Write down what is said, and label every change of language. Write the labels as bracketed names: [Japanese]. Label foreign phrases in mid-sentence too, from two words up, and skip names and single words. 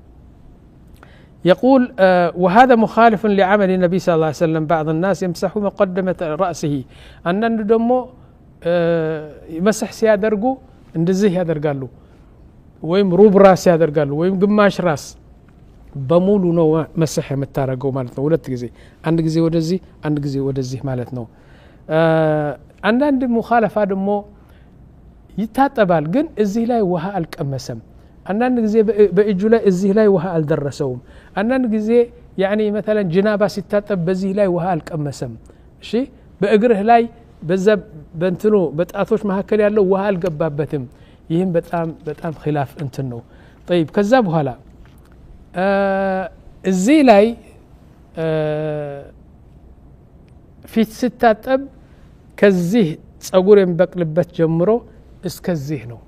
[Arabic] يقول وهذا مخالف لعمل النبي صلى الله عليه وسلم بعض الناس يمسح مقدمة رأسه [Amharic] አንዳንድ ደግሞ መስح ሲያደርጉ እንደዚህ ያደርጋሉ ወይም ሩብ ራስ ያደርጋሉ ወይም ግማሽ ራስ በሙሉ ነው መስح የምታረገው ማለት ነው ሁለት ጊዜ አንድ ጊዜ ወደዚህ አንድ ጊዜ ወደዚህ ማለት ነው አንዳንድ ሙኻለፋ ደግሞ ይታጠባል ግን እዚህ ላይ ውሃ አልቀመሰም አንዳንድ ጊዜ በእጁ ላይ እዚህ ላይ ውሃ አልደረሰውም አንዳንድ ጊዜ [Arabic] يعني مثلا [Amharic] ጅናባ ሲታጠብ በዚህ ላይ ውሃ አልቀመሰም እሺ በእግርህ ላይ በዛ በእንትኑ በጣቶች መካከል ያለው ውሃ አልገባበትም ይህም በጣም ኺላፍ እንትን ነው طيب ከዛ በኋላ እዚህ ላይ ፊት ስታጠብ ከዚህ ጸጉር የሚበቅልበት ጀምሮ እስከዚህ ነው